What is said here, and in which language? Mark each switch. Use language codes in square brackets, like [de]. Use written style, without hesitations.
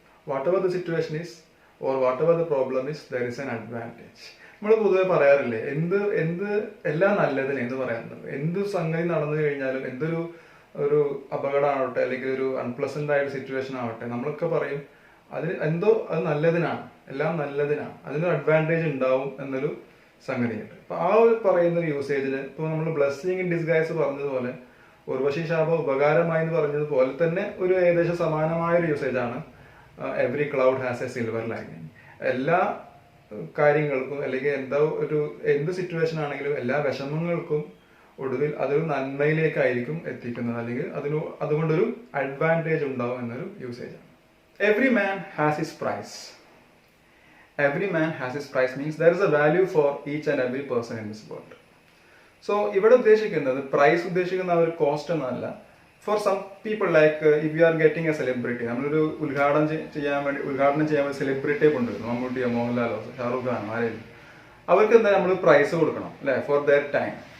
[en] Whatever the situation is or whatever the problem is, there is an advantage. [ml] നമ്മൾ പൊതുവെ പറയാറില്ലേ, എന്ത് എല്ലാം നല്ലതിന് എന്ന് പറയാറുണ്ട്. എന്ത് സംഗതി നടന്നു കഴിഞ്ഞാലും, ഒരു അപകടമാവട്ടെ അല്ലെങ്കിൽ ഒരു അൺപ്ലസന്റ് ആയ സിറ്റുവേഷൻ ആവട്ടെ, നമ്മളൊക്കെ പറയും അതിന് അത് നല്ലതിനാണ്, എല്ലാം നല്ലതിനാണ്, അതിനൊരു അഡ്വാൻറ്റേജ് ഉണ്ടാവും എന്നൊരു സംഗതിയുണ്ട്. അപ്പൊ ആ ഒരു പറയുന്ന ഒരു യൂസേജിന് ഇപ്പൊ നമ്മൾ [en] blessing in disguise [ml] പറഞ്ഞതുപോലെ, ഉർവശി ശാപം ഉപകാരമായി എന്ന് പറഞ്ഞതുപോലെ തന്നെ ഒരു ഏകദേശം സമാനമായ ഒരു യൂസേജ് ആണ് [en] Every cloud has a silver lining. [ml] എല്ലാ കാര്യങ്ങൾക്കും അല്ലെങ്കിൽ എന്ത് സിറ്റുവേഷൻ ആണെങ്കിലും എല്ലാ വിഷമങ്ങൾക്കും ഒടുവിൽ അതൊരു നന്മയിലേക്കായിരിക്കും എത്തിക്കുന്നത്, അല്ലെങ്കിൽ അതുകൊണ്ടൊരു അഡ്വാൻറ്റേജ് ഉണ്ടാവും എന്നൊരു യൂസേജ് ആണ്. [en] Every man has his price. Every man has his price means there is a value for each and every person in this world. [ml] So ഇവിടെ ഉദ്ദേശിക്കുന്നത് പ്രൈസ് ഉദ്ദേശിക്കുന്ന ഒരു കോസ്റ്റ് എന്നല്ല. [en] for some people like if you are getting a celebrity, [ml] നമ്മളൊരു ഉദ്ഘാടനം ചെയ്യാൻ വേണ്ടി സെലിബ്രിറ്റിയെ കൊണ്ടുവരുന്നു, മമ്മൂട്ടിയോ മോഹൻലാലോ ഷാറുഖ് ഖാനോ ആരെങ്കിലും, അവർക്ക് എന്താ നമ്മൾ പ്രൈസ് കൊടുക്കണം അല്ലെ, [en] For their time.